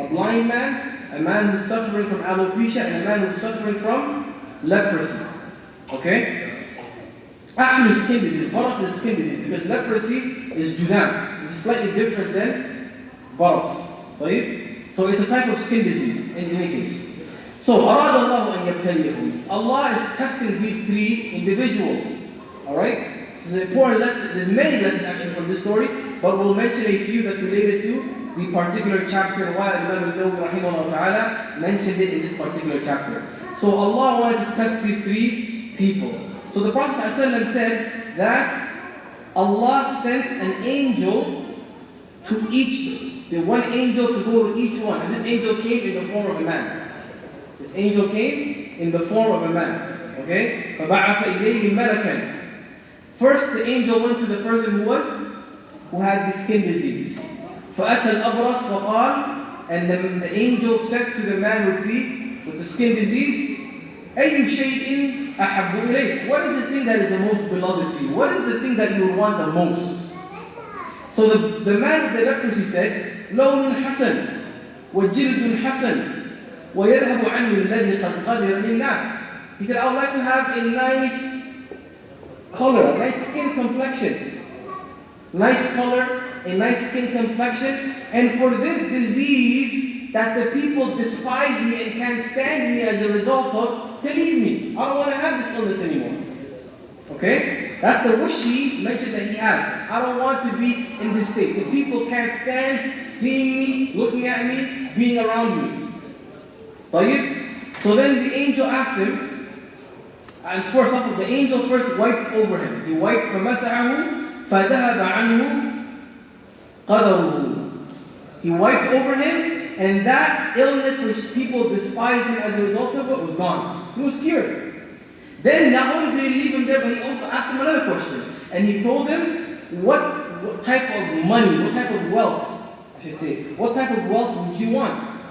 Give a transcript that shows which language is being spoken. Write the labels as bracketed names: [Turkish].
[English] A blind man, a man who's suffering from alopecia, and a man who's suffering from leprosy. Okay? Actually, skin disease. Baras is skin disease because leprosy is judam, which is slightly different than baras. Right? So it's a type of skin disease in any case. So, [Arabic] أَرَادَ اللَّهُ أَن يَبْتَلِيَهُمْ. [English] Allah is testing these three individuals. Alright? So there's important lesson. There's many lessons actually from this story, but we'll mention a few that's related to the particular chapter and why Imam al-Nawawi rahimahullah ta'ala mentioned it in this particular chapter. So Allah wanted to test these three people. So the Prophet ﷺ said that Allah sent an angel to each, the one angel to go to each one. And this angel came in the form of a man. This angel came in the form of a man. Okay? [Arabic] فَبَعَثَ إِلَيْهِ مَلَكًا. [English] First, the angel went to the person who had the skin disease. [Arabic] فَأَتَى الْأَبْرَص فَقَالَ, [English] and then the angel said to the man with the skin disease, [Arabic] أَيُّ شَيْءٍ أَحَبُّ إِلَيْكَ. [English] What is the thing that is the most beloved to you? What is the thing that you would want the most? So the man with the leprosy said, [Arabic] لَوْنٌ حَسَنٌ وَجِلْدٌ حَسَنٌ وَيَذْهَبُ عَنْهُ الَّذِي قَدْ قَدِرَ لِلنَّاسِ. [English] He said, I would like to have a nice color, a nice skin complexion. Nice color, a nice skin complexion. And for this disease that the people despise me and can't stand me as a result of, to leave me. I don't want to have this illness anymore. Okay? That's the wish he mentioned that he has. I don't want to be in this state. The people can't stand seeing me, looking at me, being around me. [Arabic] طيب? [English] So then the angel asked him, and first off, the angel first wiped over him. He wiped [Arabic] فَمَسَعَهُ فَذَهَبَ عَنْهُ قَدَرُهُ. [English] He wiped over him, and that illness which people despised him as a result of it was gone. He was cured. Then not only did he leave him there, but he also asked him another question. And he told him, what type of money, what type of wealth, I should say, what type of wealth would you want?